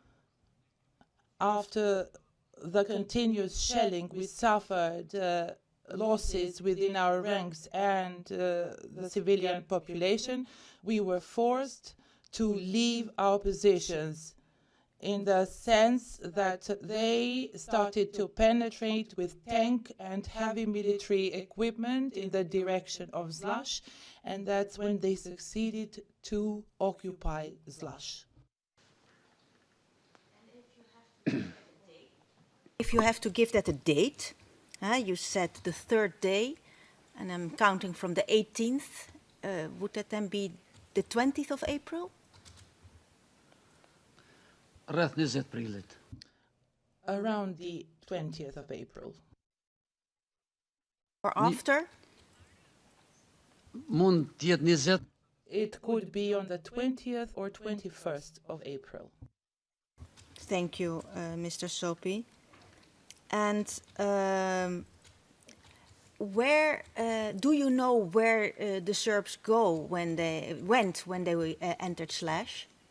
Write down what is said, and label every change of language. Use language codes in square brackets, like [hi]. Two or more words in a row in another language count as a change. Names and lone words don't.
[en] after the continuous shelling, we suffered losses within our ranks and the civilian population, we were forced to leave our positions, in the sense that they started to penetrate with tank and heavy military equipment in the direction of Slash, and that's when they succeeded to occupy Slash. If you have to give that a date, you said the third day, and I'm counting from the 18th, would that then be the 20th of April? [sq] rreth 20 prillit. [en] Around the 20th of April. Or after? [sq] Mund t'jetë 20. [en] It could be on the 20th or 21st of April. Thank you, Mr. Sopi. And where do you know where the Serbs went when they entered Slash?